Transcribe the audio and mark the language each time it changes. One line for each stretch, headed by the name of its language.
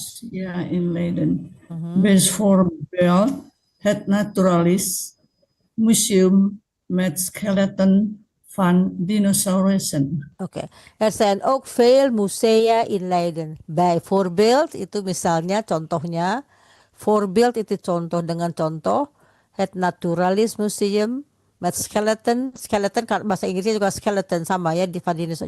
Dutch: Ja, in Leiden. Mhm. Bijvoorbeeld het Naturalis Museum met skeleton van dinosaurussen. Oke, er zijn ook veel musea in Leiden.
Indonesian: Bijvoorbeeld, itu misalnya, contohnya. Voorbeeld itu contoh dengan contoh.
Dutch: Het Naturalis Museum met skeleton.
Indonesian: Skeleton, bahasa Inggrisnya juga skeleton sama ya, di
Dutch: van dinosaurus.